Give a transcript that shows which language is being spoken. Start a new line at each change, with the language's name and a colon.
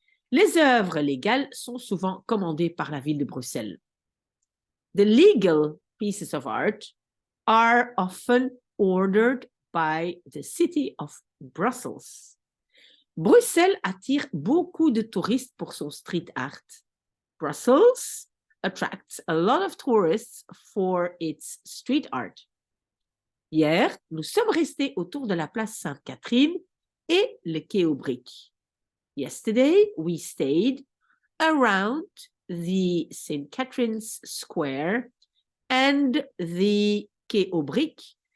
French: Les œuvres légales sont souvent commandées par la ville de Bruxelles.
English: The legal pieces of art are often ordered by the city of Brussels.
French: Bruxelles attire beaucoup de touristes pour son street art.
English: Brussels attracts a lot of tourists for its street art.
French: Hier, nous sommes restés autour de la place Sainte-Catherine et le quai aux briques.
English: Yesterday, we stayed around the St. Catherine's Square and the quai aux briques.